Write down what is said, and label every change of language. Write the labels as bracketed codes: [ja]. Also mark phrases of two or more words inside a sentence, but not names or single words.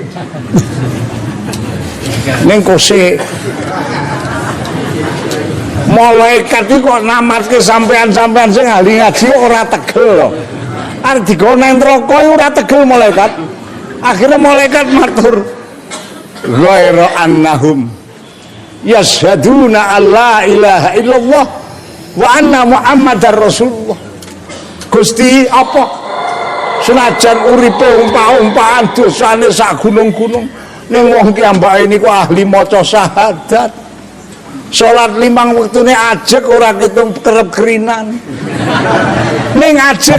[jv] Ning kose Malaikat iki kok namatke sampean-sampean sing ahli ngaji ora tegel lho. Arep digawa nang neraka ora tegel malaikat. Akhirnya malaikat matur [ar] غير أنهم يشهدون أن لا إله إلا الله وأن محمدا رسول الله. [jv] Gusti apa senajan uripe umpah-umpahan dosane sak gunung-gunung ning wong ki ambake niku ahli maca syahadat. Salat 5 wektune ajeg ora ketung kerep kerinan. Ning ajeg.